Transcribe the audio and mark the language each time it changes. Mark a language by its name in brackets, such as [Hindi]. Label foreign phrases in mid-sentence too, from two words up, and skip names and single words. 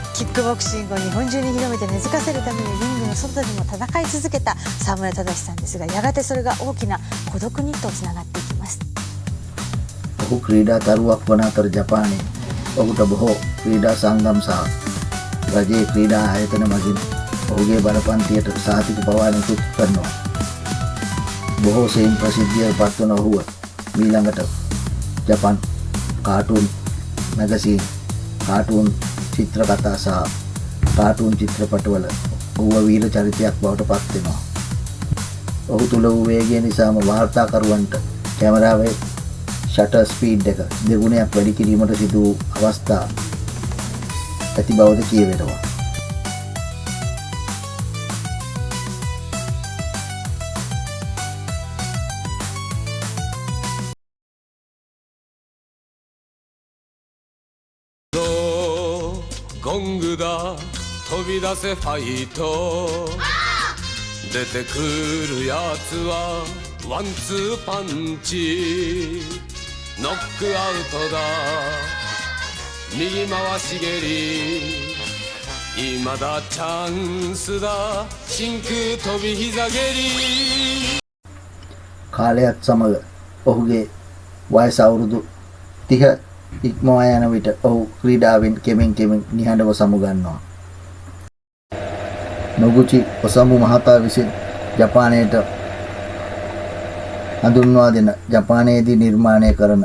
[Japanese] ックボクシングを日本中に広めて根付かせるためにリングの外でも戦い続けた沢村忠さんですが、やがてそれが大きな孤独にとつながっていきます。 [Sinhala] ඔහු ක්‍රීඩා තරුවක් වන අතර ජපානයේ ඔහුට බොහෝ ක්‍රීඩා සංගම් සහ රජයේ ක්‍රීඩා ආයතන මගින් ඔහුගේ බලපන්තියට සහතික පවා නිකුත් කරනවා. බොහෝ සෙයින් ප්‍රසිද්ධියට පත්වන ඔහුව මීළඟට [English] Japan cartoon magazine, [Sinhala] කාටුන් චිත්‍රකතා සහ කාටුන් චිත්‍රපටවල ඔහුව වීර චරිතයක් බවට පත් වෙනවා. ඔහු තුල වූ වේගය නිසාම වාර්තාකරුවන්ට කැමරාවේ [English] shutter speed [Sinhala] එක දෙගුණයක් වැඩි කිරීමට සිදු වූ අවස්ථා ඇති බවද කියවෙනවා. [Japanese] ゴングだ飛び出せファイト出てくるやつはワンツーパンチノックアウトだ右回し蹴り今だチャンスだ真空飛び膝蹴り [Sinhala] කාලයත් සමග ඔහුගේ වයස අවුරුදු 30 ඉක්මවා යන විට ඔහු ක්‍රීඩාවෙන් කෙමෙන් කෙමෙන් නිහඬව සමුගන්නවා. නොගුචි ඔසමු මහතා විසින් ජපානයට හඳුන්වා දෙන ජපානයේදී නිර්මාණය කරන